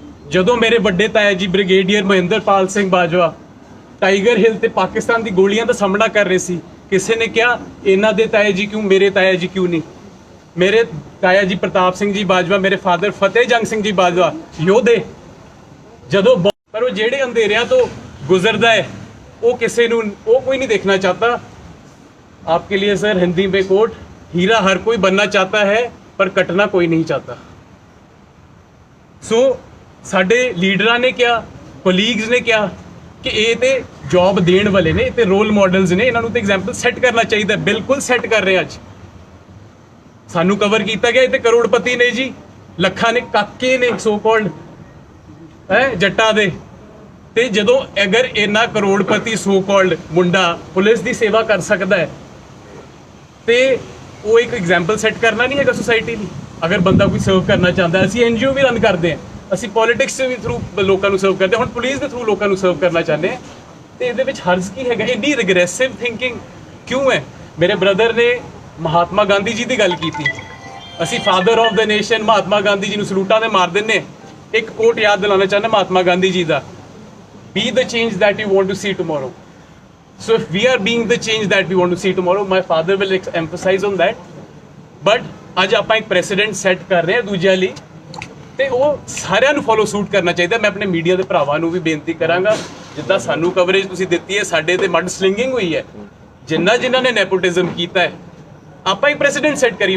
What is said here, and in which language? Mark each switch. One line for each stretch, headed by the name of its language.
Punjabi: ਜਦੋਂ ਮੇਰੇ ਵੱਡੇ ਤਾਇਆ ਜੀ ਬ੍ਰਿਗੇਡੀਅਰ ਮਹਿੰਦਰਪਾਲ ਸਿੰਘ ਬਾਜਵਾ ਟਾਈਗਰ ਹਿੱਲ ਤੇ ਪਾਕਿਸਤਾਨ ਦੀ ਗੋਲੀਆਂ ਦਾ ਸਾਹਮਣਾ ਕਰ ਰਹੇ ਸੀ, ਕਿਸੇ ਨੇ ਕਿਹਾ ਇਹਨਾਂ ਦੇ ਤਾਇਆ ਜੀ ਕਿਉਂ, ਮੇਰੇ ਤਾਇਆ ਜੀ ਕਿਉਂ ਨਹੀਂ. ਮੇਰੇ ਤਾਇਆ ਜੀ ਪ੍ਰਤਾਪ ਸਿੰਘ ਜੀ ਬਾਜਵਾ, ਮੇਰੇ ਫਾਦਰ ਫਤਿਹ ਜੰਗ ਸਿੰਘ ਜੀ ਬਾਜਵਾ ਯੋਧੇ, ਜਦੋਂ ਪਰ ਉਹ ਜਿਹੜੇ ਅੰਧੇਰਿਆਂ ਤੋਂ ਗੁਜ਼ਰਦਾ ਹੈ ਉਹ ਕਿਸੇ ਨੂੰ, ਉਹ ਕੋਈ
Hindi: नहीं देखना चाहता. आपके लिए सर हिंदी में कोट, हीरा हर कोई बनना चाहता है पर कटना कोई नहीं चाहता.
Punjabi: सो ਸਾਡੇ ਲੀਡਰਾਂ ਨੇ ਕਿਹਾ, ਕੋਲੀਗਸ ਨੇ ਕਿਹਾ ਕਿ ਇਹ ਤੇ ਜੌਬ ਦੇਣ ਵਾਲੇ ਨੇ, ਤੇ ਰੋਲ ਮਾਡਲਸ ਨੇ, ਇਹਨਾਂ ਨੂੰ ਤੇ ਐਗਜ਼ਾਮਪਲ ਸੈੱਟ ਕਰਨਾ ਚਾਹੀਦਾ. ਬਿਲਕੁਲ ਸੈੱਟ ਕਰ ਰਹੇ ਅੱਜ. ਸਾਨੂੰ ਕਵਰ ਕੀਤਾ ਗਿਆ ਇਹ ਤੇ ਕਰੋੜਪਤੀ ਨੇ ਜੀ, ਲੱਖਾਂ ਨੇ ਕਾਕੇ ਨੇ ਸੋ ਕਾਲਡ ਹੈ ਜੱਟਾਂ ਦੇ. ਤੇ ਜਦੋਂ ਅਗਰ ਇਹਨਾਂ ਕਰੋੜਪਤੀ ਸੋ ਕਾਲਡ ਮੁੰਡਾ ਪੁਲਿਸ ਦੀ ਸੇਵਾ ਕਰ ਸਕਦਾ ਹੈ ਤੇ ਉਹ ਇੱਕ ਐਗਜ਼ਾਮਪਲ ਸੈੱਟ ਕਰਨਾ ਨਹੀਂ ਹੈਗਾ ਸੋਸਾਇਟੀ ਲਈ. ਅਗਰ ਬੰਦਾ ਕੋਈ ਸਰਵ ਕਰਨਾ ਚਾਹੁੰਦਾ, ਅਸੀਂ ਐਨਜੀਓ ਵੀ ਰਨ ਕਰਦੇ ਹਾਂ, ਅਸੀਂ ਪੋਲਿਟਿਕਸ ਦੇ ਵੀ ਥਰੂ ਲੋਕਾਂ ਨੂੰ ਸਰਵ ਕਰਦੇ ਹਾਂ, ਹੁਣ ਪੁਲਿਸ ਦੇ ਥਰੂ ਲੋਕਾਂ ਨੂੰ ਸਰਵ ਕਰਨਾ ਚਾਹੁੰਦੇ ਹਾਂ. ਤੇ ਇਹਦੇ ਵਿੱਚ ਹਰਜ਼ ਕੀ ਹੈਗਾ? ਇੰਨੀ ਰਿਗਰੈਸਿਵ ਥਿੰਕਿੰਗ ਕਿਉਂ ਹੈ? ਮੇਰੇ ਬ੍ਰਦਰ ਨੇ ਮਹਾਤਮਾ ਗਾਂਧੀ ਜੀ ਦੀ ਗੱਲ ਕੀਤੀ. ਅਸੀਂ father of the nation Mahatma Gandhi ji ਨੂੰ ਸਲੂਟਾਂ ਦੇ ਮਾਰ ਦਿੰਦੇ. ਇੱਕ ਕੋਟ ਯਾਦ ਦਿਲਾਉਣਾ ਚਾਹੁੰਦਾ ਮਹਾਤਮਾ ਗਾਂਧੀ ਜੀ ਦਾ,
English: be the change that you want to see tomorrow. So if we are being the change that we want to see tomorrow, my father will emphasize on that.
Punjabi: But ਅੱਜ ਆਪਾਂ ਇੱਕ ਪ੍ਰੈਸੀਡੈਂਟ ਸੈੱਟ ਕਰ ਰਹੇ ਹਾਂ ਦੂਜਿਆਂ ਲਈ, ਤੇ ਉਹ ਸਾਰਿਆਂ ਨੂੰ ਫੋਲੋ ਸੂਟ ਕਰਨਾ ਚਾਹੀਦਾ. ਮੈਂ ਆਪਣੇ ਮੀਡੀਆ ਦੇ ਭਰਾਵਾਂ ਨੂੰ ਵੀ ਬੇਨਤੀ ਕਰਾਂਗਾ, ਜਿੱਦਾਂ ਸਾਨੂੰ ਕਵਰੇਜ ਤੁਸੀਂ ਦਿੱਤੀ ਹੈ, ਸਾਡੇ ਤੇ ਮਡ ਸਲਿੰਗਿੰਗ ਹੋਈ ਹੈ, ਜਿਨ੍ਹਾਂ ਨੇ ਨੈਪੋਟਿਜ਼ਮ ਕੀਤਾ ਹੈ, ਆਪਾਂ ਇੱਕ ਪ੍ਰੈਸੀਡੈਂਟ ਸੈੱਟ ਕਰੀ.